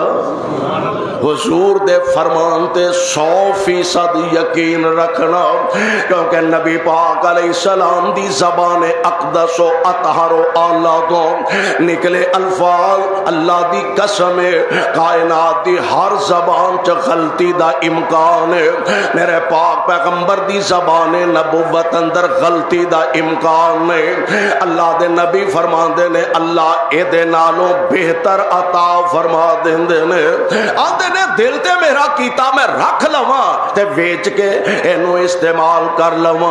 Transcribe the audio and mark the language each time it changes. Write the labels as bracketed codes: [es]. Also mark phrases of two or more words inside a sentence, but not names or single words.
[pa] حضور دے فرمان تے 100% یقین رکھنا، کیونکہ نبی پاک [ar] علیہ السلام [pa] دی زبان اقدس و اطہر و اعلیٰ تو نکلے الفاظ اللہ دی قسم ہے کائنات دی ہر زبان چ غلطی دا امکان ہے، میرے پاک پیغمبر دی زبان نبوت اندر غلطی دا امکان نہیں. اللہ دے نبی فرماتے نے اللہ ایدے نالوں بہتر عطا فرما دیندے نے. آندے نے دل تے میرا کیتا میں رکھ لواں تے ویچ کے اینوں استعمال کر لواں.